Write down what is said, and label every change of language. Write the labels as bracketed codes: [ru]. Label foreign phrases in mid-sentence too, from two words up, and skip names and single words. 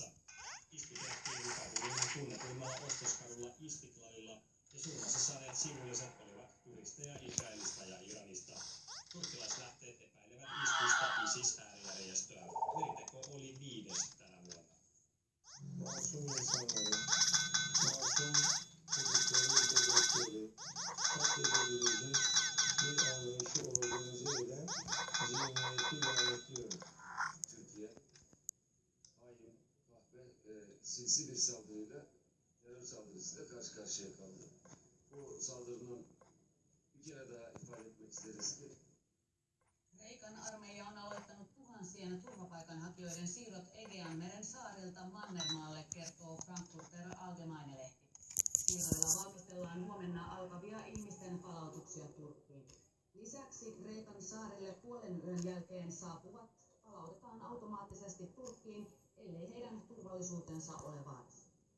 [fi] Isku tehtiin kaupungin tunnetuimmalla ostoskadulla Istiklalilla ja surmansa saaneet sivulliset olivat turisteja Israelista ja Iranista. Turkkilaislähteet epäilevät iskusta ISIS-äärijärjestöä. Veriteko oli 5. tänä vuonna. [tr] Türkiye hain, kahpe, sinsi bir saldırıyla, terör saldırısıyla karşı karşıya kaldı. Bu saldırının bir kere daha ifade etmek isteriz ki [fi] Kreikan armeija on aloittanut tuhansien turvapaikanhakijoiden siirrot Egeanmeren saarilta Mannermaalle, kertoo Frankfurter Allgemeine-lehti. Siirroilla valmistellaan huomenna alkavia ihmisten palautuksia Turkkiin. Lisäksi Kreikan saarelle puolen yön jälkeen saapuvat palautetaan automaattisesti Turkkiin, ellei heidän turvallisuutensa ole vaarassa.